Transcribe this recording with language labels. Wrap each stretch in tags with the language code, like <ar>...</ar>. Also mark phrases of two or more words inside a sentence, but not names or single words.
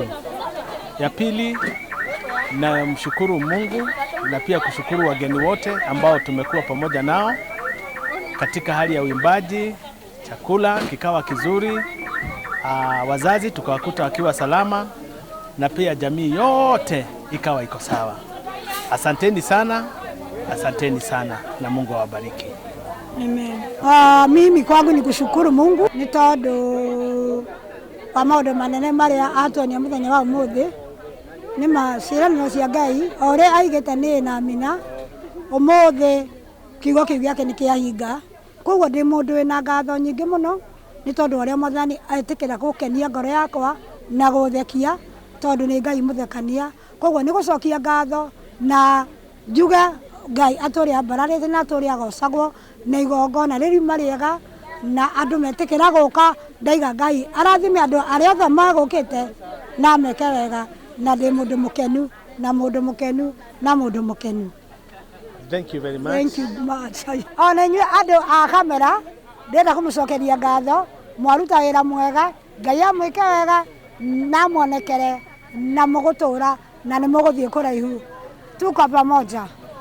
<sw>Ya pili, na mshukuru Mungu na pia kushukuru wageni wote ambao tumekuwa pamoja nao katika hali ya uimbaji, chakula kikawa kizuri, wazazi tukawakuta wakiwa salama na pia jamii yote ikawa iko sawa. Asanteni sana na Mungu awabariki. Amen. Mimi kwangu ni kushukuru Mungu</sw> <ki>ni tondu wa maundu manene maria atuonia muthenya wa umuthi ni maciraniro cia Ngai ore aigite ni na mina umuthi kiugo kiu giake ni kiahinga. Koguo ndi mundu wina ngatho nyingi muno ni tondu uria Mwathani atikira gukenia ngoro yakwa na guthekia tondu ni Ngai muthekania. Koguo ni gucokia ngatho na njuga Ngai aturi ambararite na aturi agocagwo na igongona ririuma riega na andu metikira guka ndaiga Ngai arathime andu aria othe magukite na meke wega na ndi mundu mukenu na mundu mukenu na mundu mukenu.</ki> <en>Thank you very much. Thank you much.</en> <ki>Ona inyuĩ andũ a kamera ndĩrenda kũmũcokeria ngatho mwaruta wĩra mwega Ngai amwĩke wega na mwonekere na mũgũtũra na nĩ mũgũthiĩ kũraihu.</ki> <sw>Tuko pamoja.</sw>